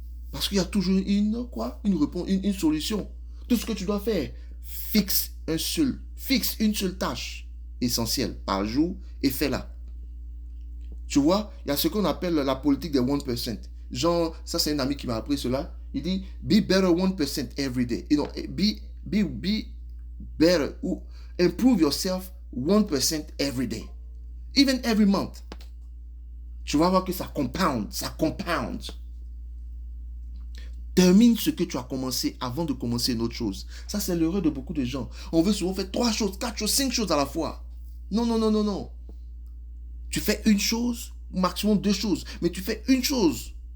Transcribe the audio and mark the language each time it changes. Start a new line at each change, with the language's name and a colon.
French: Parce qu'il y a toujours une réponse, une solution. Tout ce que tu dois faire, fixe une seule tâche essentielle par jour et fais-la. Tu vois, il y a ce qu'on appelle la politique des 1%. Genre, ça c'est un ami qui m'a appris cela. Il dit,
English: be better 1% every day. You know, be better, ou improve yourself 1% every day. Even every month.
French: Tu vas voir que ça compound. Termine ce que tu as commencé avant de commencer une autre chose. Ça, c'est l'erreur de beaucoup de gens. On veut souvent faire 3 choses, 4 choses, 5 choses à la fois. Non. Tu fais une chose, maximum 2 choses. Mais tu fais une chose.